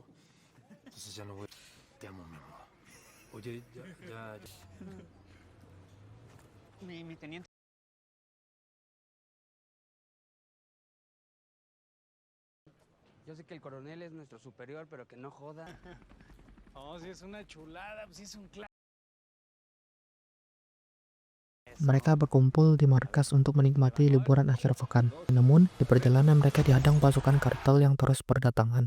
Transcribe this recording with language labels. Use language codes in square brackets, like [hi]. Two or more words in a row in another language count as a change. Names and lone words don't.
[es] Entonces ya no voy. Te amo, mi amor. Oye, ya. Mi teniente. Yo sé que el coronel es nuestro superior, pero que no joda. Oh, sí, es una chulada, pues sí, es un clásico. [id] Mereka berkumpul di markas untuk menikmati liburan akhir pekan. Namun, di perjalanan mereka dihadang pasukan kartel yang terus berdatangan.